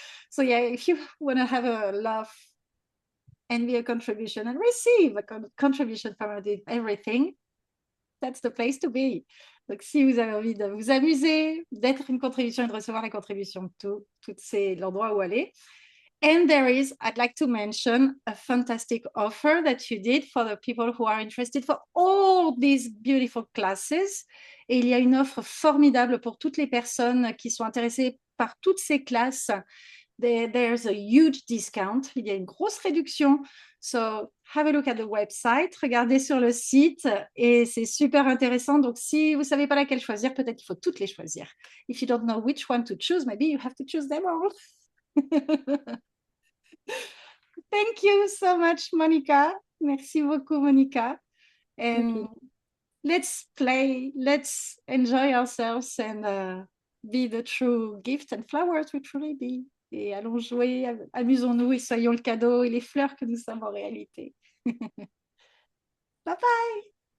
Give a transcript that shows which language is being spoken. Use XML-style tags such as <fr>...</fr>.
<en>So yeah, if you want to have a laugh and be a contribution and receive a contribution from everything, that's the place to be.</en> <fr>Donc, si vous avez envie de vous amuser, d'être une contribution et de recevoir la contribution de tout c'est l'endroit où aller.</fr> <en>And there is, I'd like to mention a fantastic offer that you did for the people who are interested for all these beautiful classes.</en> <fr>Et il y a une offre formidable pour toutes les personnes qui sont intéressées par toutes ces classes.</fr> <en>There's a huge discount.</en> <fr>Il y a une grosse réduction.</fr> <en>So have a look at the website.</en> <fr>Regardez sur le site et c'est super intéressant. Donc, si vous ne savez pas laquelle choisir, peut-être qu'il faut toutes les choisir.</fr> <en>If you don't know which one to choose, maybe you have to choose them all. Thank you so much, Monica.</en> <fr>Merci beaucoup, Monica.</fr> <en>And let's play, let's enjoy ourselves and be the true gift and flowers we truly be.</en> <fr>et allons jouer, amusons-nous et soyons le cadeau et les fleurs que nous sommes en réalité. Bye bye!</fr>